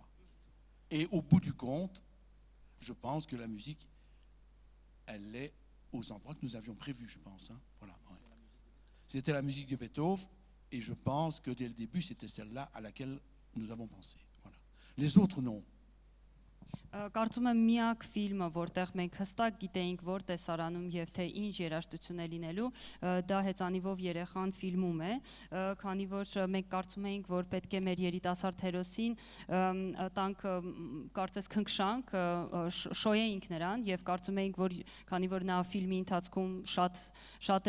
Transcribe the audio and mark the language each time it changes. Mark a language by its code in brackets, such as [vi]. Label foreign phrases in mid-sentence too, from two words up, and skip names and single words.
[fr] Et au bout du compte, je pense que la musique, elle est aux endroits que nous avions prévus, je pense. Hein. Voilà. C'était la musique de Beethoven. Et je pense que dès le début, c'était celle-là à laquelle nous avons pensé. Voilà. Les autres, non. [hy] Կարծում եմ միակ ֆիլմը, որտեղ մենք հստակ գիտեինք, որ տեսարանում եւ թե ինչ երաժշտություն է լինելու, դա հեծանիվով երեխան ֆիլմում է, քանի որ մենք կարծում էինք, որ պետք է մեր երիտասարդ հերոսին տանք կարծես քնքշանք, շոյեինք նրան եւ կարծում էինք, որ քանի որ նա ֆիլմի ընթացքում շատ